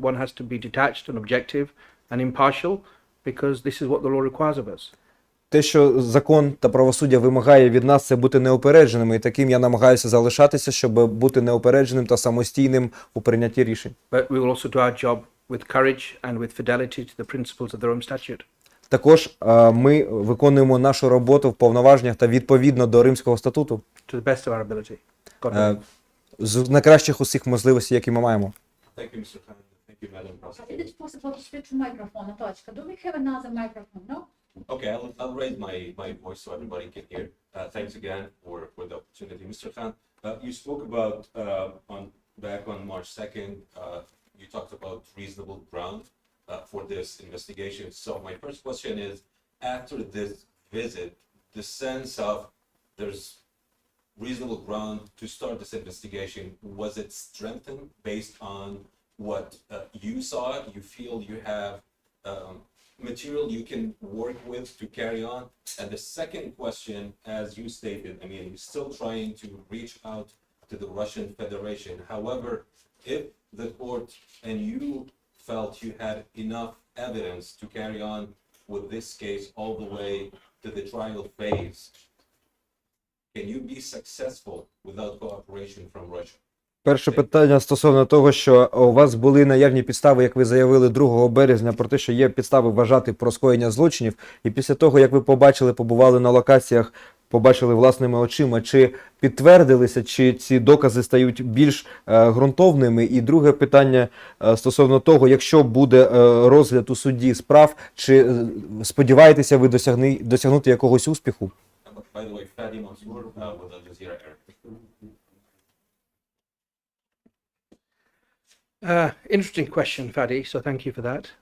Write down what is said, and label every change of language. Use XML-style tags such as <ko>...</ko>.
<en>One has to be detached and objective and impartial, because this is what the law requires of us.</en> <uk>Те, що закон та правосуддя вимагає від нас, це бути неупередженими, і таким я намагаюся залишатися, щоб бути неупередженим та самостійним у прийнятті рішень.</uk> <en>But we will also do our job with courage and with fidelity to the principles of the Rome Statute.</en> <uk>Також ми виконуємо нашу роботу в повноваженнях та відповідно до Римського статуту.</uk> <en>To the best of our ability. God willing.</en> <uk>З найкращих усіх можливостей, які ми маємо.</uk> <en>Thank you, Mr. Khan. Thank you, Madam Is Prosecutor. it possible to switch to microphone, Natachka? Do we have another microphone? No? Okay, I'll raise my voice so everybody can hear. Thanks again for the opportunity. Mr. Khan, you spoke about, back on March 2nd, you talked about reasonable ground for this investigation. So my first question is, after this visit, the sense of there's reasonable ground to start this investigation, was it strengthened based on what you saw? You feel you have material you can work with to carry on? And the second question, as you stated, I mean, you're still trying to reach out to the Russian Federation. However, if the court and you felt you had enough evidence to carry on with this case all the way to the trial phase, can you be successful without cooperation from Russia?</en> <uk>Перше питання стосовно того, що у вас були наявні підстави, як ви заявили 2 березня, про те, що є підстави вважати про скоєння злочинів. І після того, як ви побували на локаціях, побачили власними очима, чи підтвердилися, чи ці докази стають більш ґрунтовними? І друге питання стосовно того, якщо буде розгляд у суді справ, чи сподіваєтеся ви досягнути якогось успіху?</uk> <en>By the way, Fadi Mansour with Al Jazeera Arabic. Interesting question, Fadi, so thank you for that.</en>